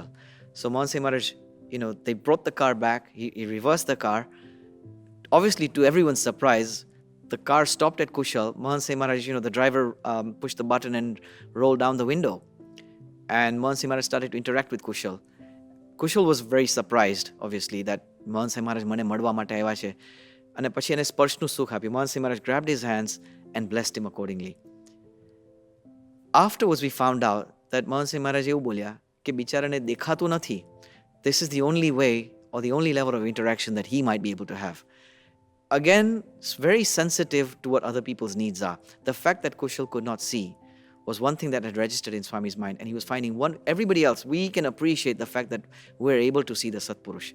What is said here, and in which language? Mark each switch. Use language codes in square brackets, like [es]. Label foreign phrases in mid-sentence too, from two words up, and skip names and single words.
[en] So Mahant Swami Maharaj, they brought the car back, he reversed the car. Obviously, to everyone's surprise, the car stopped at Kushal. Mahant Swami Maharaj, the driver pushed the button and rolled down the window. And Mahant Swami Maharaj started to interact with Kushal. Kushal was very surprised, obviously, that Mahant Swami Maharaj [gu] મને મળવા માટે આવ્યા છે. અને પછી એને સ્પર્શનું સુખ આપ્યું. [en] Mahant Swami Maharaj grabbed his hands and blessed him accordingly. Afterwards, we found out that Mahant Swami Maharaj [gu] એવું બોલ્યા કે બિચારાને દેખાતું નથી, [en] this is the only way or the only level of interaction that he might be able to have. Again, it's very sensitive to what other people's needs are. The fact that Kushal could not see was one thing that had registered in Swami's mind, and he was finding everybody else, we can appreciate the fact that we're able to see the Satpurush.